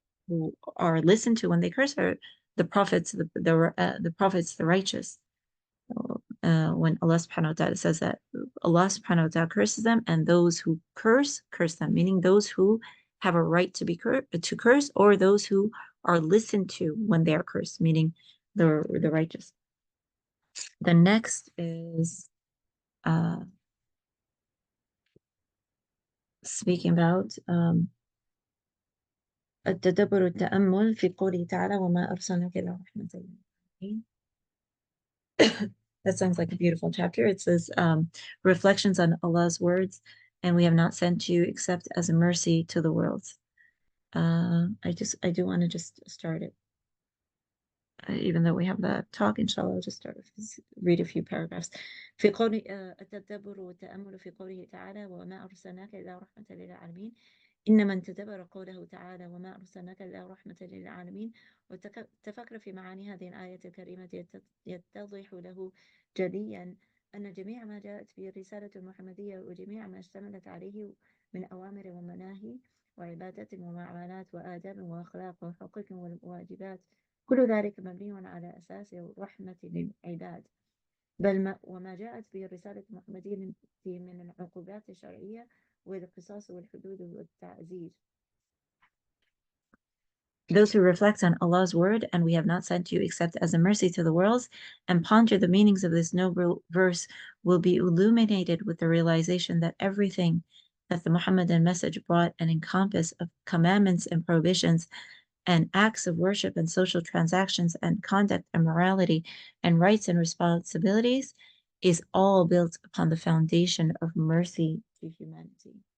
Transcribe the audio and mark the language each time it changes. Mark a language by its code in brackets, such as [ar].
[en] who are listened to when they curse are the prophets, the prophets, the righteous. When Allah subhanahu wa ta'ala says that Allah subhanahu wa ta'ala curses them, and those who curse them, meaning those who have a right to be to curse, or those who are listened to when they are cursed, meaning the righteous. The next is speaking about [ar] التدبر والتأمل في قوله تعالى وما أرسلناك إلا رحمة للعالمين. [en] That sounds like a beautiful chapter. It says reflections on Allah's words, and we have not sent you except as a mercy to the world. I do want to just start it. Even though we have the talk, inshallah, I'll just read a few paragraphs. [ar] في قول التدبر والتأمل في قوله تعالى وما أرسلناك إلا رحمة للعالمين. إن من تدبر قوله تعالى وما أرسلناك إلا رحمة للعالمين وتفكر في معاني هذه الآية الكريمة يتضح له جليا أن جميع ما جاءت به الرسالة المحمدية وجميع ما اشتملت عليه من أوامر ومناهي وعبادات ومعاملات وآداب وأخلاق وحقوق وواجبات كل ذلك مبني على أساس الرحمة للعباد بل وما جاءت به الرسالة المحمدية من العقوبات الشرعية والقصاص والحدود والتعزير. [en] Those who reflect on Allah's word, and we have not sent you except as a mercy to the worlds, and ponder the meanings of this noble verse, will be illuminated with the realization that everything that the Muhammadan message brought and encompassed of commandments and prohibitions and acts of worship and social transactions and conduct and morality and rights and responsibilities is all built upon the foundation of mercy to humanity.